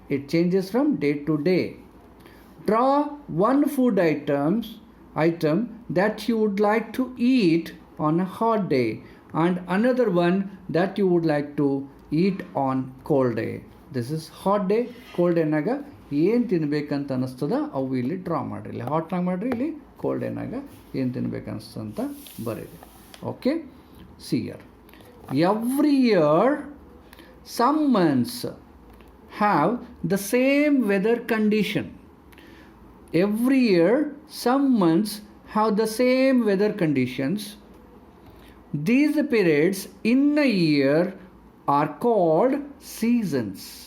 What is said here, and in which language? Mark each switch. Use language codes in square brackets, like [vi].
[en] It changes from day to day. Draw one food item that you would like to eat on a hot day and another one that you would like to eat on cold day. This is hot day, cold day [kn] naga ಏನು ತಿನ್ಬೇಕಂತ ಅನ್ನಿಸ್ತದ ಅವು ಇಲ್ಲಿ draw ಮಾಡಿರಿ. ಇಲ್ಲಿ ಹಾಟ್ನಾಗ ಮಾಡಿರಿ, ಇಲ್ಲಿ cold ಏನಾಗ ಏನು ತಿನ್ಬೇಕು ಅನಿಸ್ತದೆ ಅಂತ ಬರೀರಿ. [en] Okay, see year. Every year some months have the same weather condition. Every year some months have the same weather conditions. These periods in a year are called seasons.